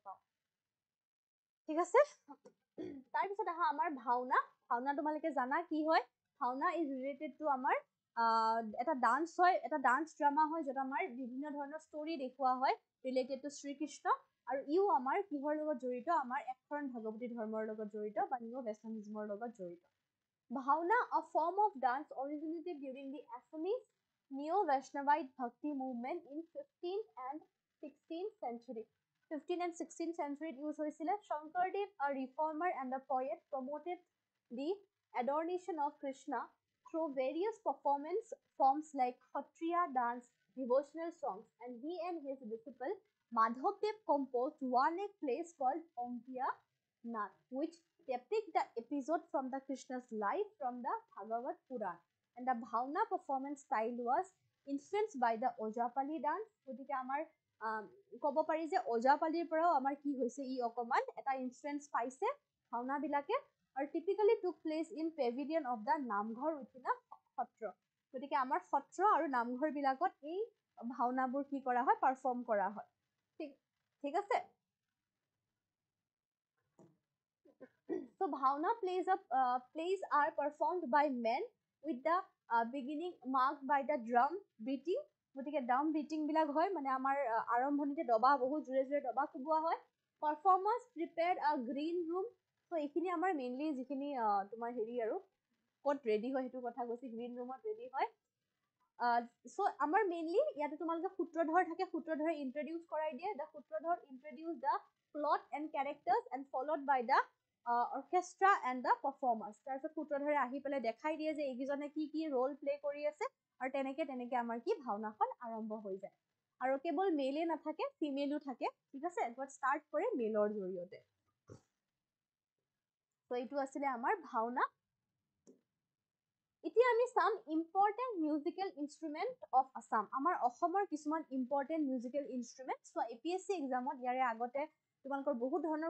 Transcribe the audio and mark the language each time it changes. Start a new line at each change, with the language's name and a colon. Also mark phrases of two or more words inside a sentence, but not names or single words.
Assamese: পাওঁ ঠিক আছে তাৰপিছত আহা আমাৰ ভাওনা তোমালোকে জানা কি হয় ভাওনা
English: is related to
Assamese: আমাৰ এটা ডান্স হয় এটা
English: dance drama
Assamese: হয় য'ত আমাৰ বিভিন্ন ধৰণৰ ষ্টৰী দেখুওৱা হয়
English: related to
Assamese: শ্ৰীকৃষ্ণ আৰু ইও আমাৰ কিহৰ লগত জড়িত আমাৰ একশৰণ ভাগৱতী ধৰ্মৰ লগত জড়িত বা নিও বৈষ্ণৱিজমৰ লগত জড়িত ভাওনা
English: a form of dance originated during the Assamese neo Vaishnavite bhakti movement in 15th and 16th century. 15th and 16th century use
Assamese: হৈছিলে.
English: Shankardev, a reformer and a poet, promoted the adoration of Krishna through various performance forms like Khatriya dance, devotional songs, and he and his disciple Madhavdev composed one plays called Onkiya Nath, which depict the episode from the Krishna's life from the Bhagavad Puran. And the Bhavna performance style was influenced by the Ojapali dance.
Assamese: গতিকে আমাৰ ক'ব পাৰি যে ওজাপালিৰ পৰাও আমাৰ কি হৈছে ই অকমান এটা ইনফ্লুয়েন্স পাইছে ভাওনা বিলাকে আৰু
English: typically took place in pavilion of the Namghar within a Satra
Assamese: গতিকে আমাৰ সত্ৰ আৰু নামঘৰ বিলাকত এই ভাওনাবোৰ কি কৰা হয় পাৰফৰ্ম কৰা হয় ঠিক ঠিক আছে
English: So Bhavna plays are performed by men with the beginning marked by the drum beating.
Assamese: গতিকে
English: drum beating
Assamese: বিলাক হয় মানে আমাৰ আৰম্ভণিতে দবা বহুত জোৰে জোৰে দবা কোবোৱা হয়
English: performers prepared a green room so
Assamese: এইখিনি আমাৰ মেইনলি যিখিনি তোমাৰ হেৰি আৰু ক'ত ৰেডি হয় সেইটো কথা কৈছে গ্ৰীণ ৰুমত ৰেডি হয় সো আমাৰ মেইনলি ইয়াতে তোমালোকে সূত্ৰধৰ থাকে সূত্ৰধৰে ইন্ট্ৰডিউস কৰাই দিয়ে
English: the Sutradhar introduce the plot and characters and followed by the orchestra and the performers
Assamese: তাৰপিছত সূত্ৰধৰে আহি পেলাই দেখাই দিয়ে যে এইকেইজনে কি
English: role play
Assamese: কৰি আছে আৰু তেনেকে আমাৰ কি ভাওনাখন আৰম্ভ হৈ যায় আৰু কেৱল মেলে নাথাকে ফিমেলো থাকে ঠিক আছে
English: but start
Assamese: কৰে মেলৰ জৰিয়তে তো এইটো আছিলে আমাৰ ভাওনা এতিয়া আমি চাম
English: important musical instrument of Assam
Assamese: আমাৰ অসমৰ কিছুমান
English: important musical instrument
Assamese: সো এপিএসসি এক্সামত ইয়াৰে আগতে তোমালোকৰ বহুত ধৰণৰ